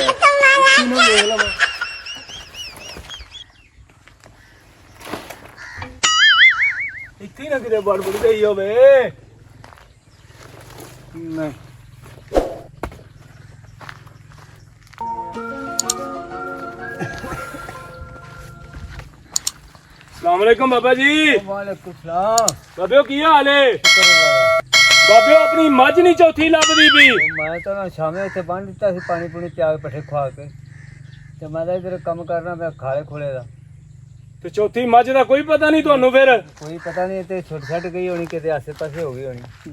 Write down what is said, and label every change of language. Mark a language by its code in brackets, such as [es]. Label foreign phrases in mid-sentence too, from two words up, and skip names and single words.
[pa] ਵੇਖ ਲਵਾਂ ਇੱਥੇ ਨਾ ਕਿਤੇ ਬੜ ਗਈ ਹੋਵੇ। ਨਹੀਂ [ar] السلام عليكم [pa] ਬਾਬਾ ਜੀ। [ar] وعليكم السلام. [pa] ਬਾਬੇ ਕੀ ਹਾਲ ਹੈ? ਬਾਬੇ ਅਪਣੀ ਮੱਝ ਨਹੀਂ ਚੌਥੀ ਲੱਭਦੀ ਭੀ। ਮੈਂ ਤੋ ਨਾ ਸ਼ਾਮੇ ਇੱਥੇ ਬੰਨ੍ਹ ਦਿੱਤਾ ਸੀ, ਪਾਣੀ ਪੂਣੀ ਪਿਆ ਕੇ ਪੱਠੇ ਖਵਾ ਕੇ ਤੇ ਮੈਂ ਇੱਧਰ ਕੰਮ ਕਰਨਾ, ਮੈਂ ਖਾਲੇ ਖੋਲ੍ਹੇ ਦਾ ਤੇ ਚੌਥੀ ਮੱਝ ਦਾ ਕੋਈ ਪਤਾ ਨਹੀਂ ਤੁਹਾਨੂੰ? फिर ਕੋਈ ਪਤਾ ਨਹੀਂ, ਤੇ ਛੁੱਟ ਗਈ ਹੋਣੀ, ਕਿਤੇ ਆਸੇ ਪਾਸੇ ਹੋ ਗਈ ਹੋਣੀ।